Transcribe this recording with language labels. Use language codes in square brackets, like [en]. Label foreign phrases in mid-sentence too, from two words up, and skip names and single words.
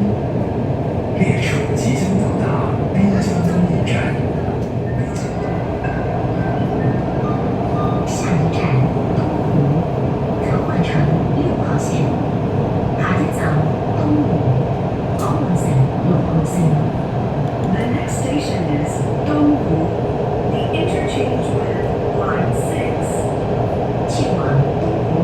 [zh] 列车即将到达滨江东一站。下一站东湖，可换乘6 號線。下一站東湖，可換乘6號線。 [en] The next station is Donghu. The interchange with Line 6. [zh] 去往东